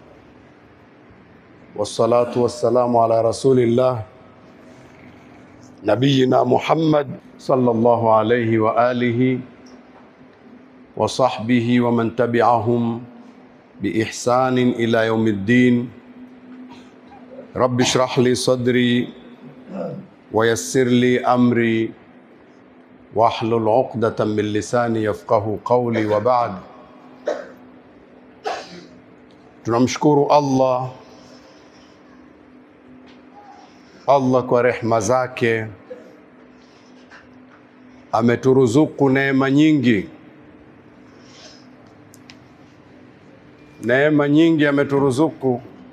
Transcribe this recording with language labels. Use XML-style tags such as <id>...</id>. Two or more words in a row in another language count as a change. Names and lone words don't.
<ar>والصلاة والسلام على رسول الله نبينا محمد صلى الله عليه وعلى آله وصحبه ومن تبعهم بإحسان إلى يوم الدين. رب اشرح لي صدري ويسر لي أمري واحلل عقدة من لساني يفقهوا قولي وبعد.</ar> <sw>Tunamshukuru Allah kwa rehema zake ameturuzuku neema nyingi. Neema nyingi ameturuzuku.</sw>